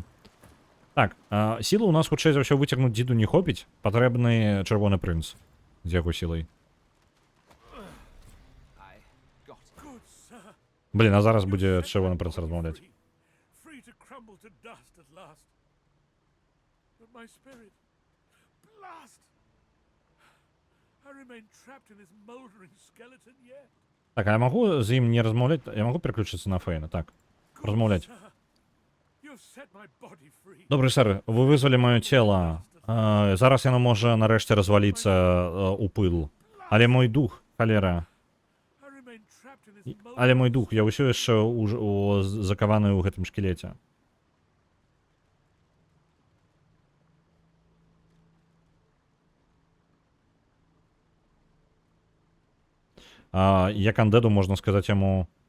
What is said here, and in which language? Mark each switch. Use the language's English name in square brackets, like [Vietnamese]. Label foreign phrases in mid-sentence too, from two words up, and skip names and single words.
[Belarusian] Так, сілы у нас, хутчэй за ўсё, выцягнуць дзіду не хопіць, патрэбны чырвоны прынц з яго сілай. А зараз будзе чырвоны прынц размаўляць. [English] last. But my spirit, blast! I remain trapped in this moldering skeleton yet. [Ukrainian] Так, а я могу з ім не розмовляти? Я можу переключитися на Фейна? Так. Розмовляти. [English] Sir, you've set my body free. [Ukrainian] Добрий сер, ви визвали моє тіло. Зараз яно може нарешті розвалитися у пил. [Belarusian] Але мой дух, холера. [English] I remain trapped in this [Belarusian] Але мой [English] moldering [Belarusian] дух, я ўсё яшчэ закаваны ў гэтым шкілеце. Як андеду можна сказаць яму...